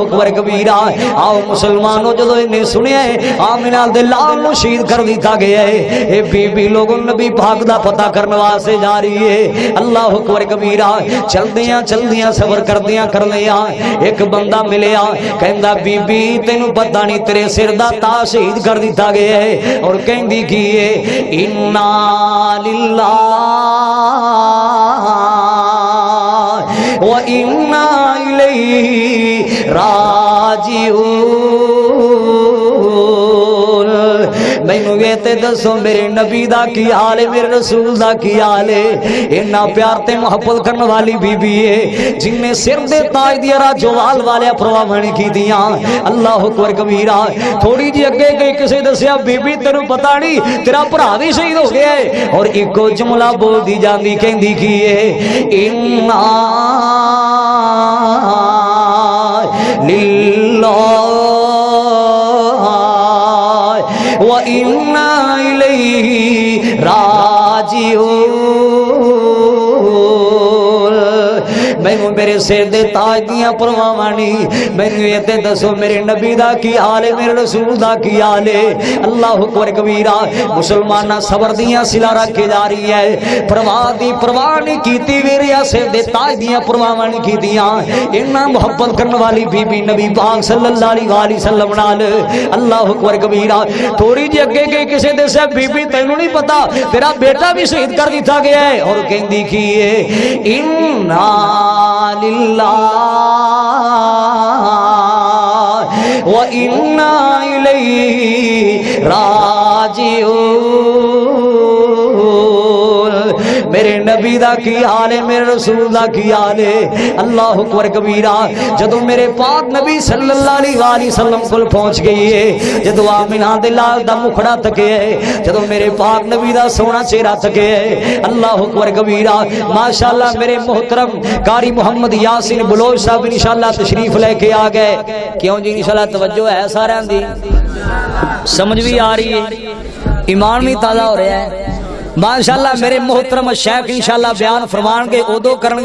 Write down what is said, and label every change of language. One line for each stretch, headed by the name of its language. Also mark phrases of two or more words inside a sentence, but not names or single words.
Arabic: اکبر کبیرہ
Punjabi: آؤ مسلمانوں جدو انہیں سنیا ہے آمنہ دلال نو شہید کر دیتا گیا ہے اے بی بی لوگوں نبی پاک دا پتہ کرنے واسطے جا رہی ہے
Arabic: اللہ اکبر کبیرہ
Punjabi: چل دیاں صبر کر دیاں ایک بندہ ملیا کہندا بی بی تینوں پتہ نہیں تیرے سر دا تاج شہید کر دیتا گیا ہے اور کہندی کی ہے
Arabic: انا للہ و انا الیہ راجعون
Punjabi: مینوں یہ تے دسو میرے نبی دا کی حال ہے میرے رسول دا کی حال ہے اتنا پیار تے محبت کرنے والی بی بی ہے جن نے سر دے تاج دی راجوال والے پرواہ نہیں کی دیاں
Arabic: اللہ اکبر کبیرہ
Punjabi: تھوڑی جی اگے گئی کسے دسیا بی بی تینوں پتہ نہیں تیرا بھرا بھی شہید ہو گیا ہے اور ایک جملہ بول دی جاندی کہندی کی ہے انا
Arabic: للہ وَإِنَّا إِلَيْهِ راجعون
Punjabi: مینوں میرے سر دے تاج دیاں پرواہ نہیں مینوں یہ تے دسو میرے نبی دا کی حال ہے میرے رسول دا کی حال ہے
Arabic: اللہ اکبر کبیرہ
Punjabi: مسلماناں صبر دیاں سلا رکھ کے جا رہی ہے پرواہ نہیں کیتی ویریا سر دے تاج دیاں پرواہ نہیں کیتیاں اتنا محبت کرنے والی بی بی نبی پاک
Arabic: صلی اللہ علیہ وآلہ وسلم
Punjabi: نال
Arabic: اللہ اکبر کبیرہ
Punjabi: تھوڑی جی اگے گئی کسے دے سے بی بی تینوں نہیں پتا تیرا بیٹا بھی شہید کر دیتا گیا ہے اور کہندی کی ہے
Arabic: انا للہ وَإِنَّا إِلَيْهِ راجعون
Punjabi: میرے نبی دا کی حال ہے میرے رسول دا کی حال ہے
Arabic: اللہ اکبر کبیرہ
Punjabi: جدو میرے پاک نبی
Arabic: صلی اللہ علیہ وآلہ وسلم
Punjabi: کل پہنچ گئی ہے جدو آمنہ دلال دا مکھڑا تکے ہے جدو میرے پاک نبی دا سونا چہرہ تکے ہے
Arabic: اللہ اکبر کبیرہ
Punjabi: ماشاءاللہ میرے محترم قاری محمد یاسین بلوچ صاحب انشاءاللہ تشریف لے کے آ گئے کیوں جی انشاءاللہ توجہ ہے سارے دی
Urdu: سمجھ بھی آ رہی ہے ایمان بھی تازہ ہو رہا ہے
Punjabi: ماشاءاللہ میرے محترم شیخ انشاءاللہ بیان فرمان گے ادو کرن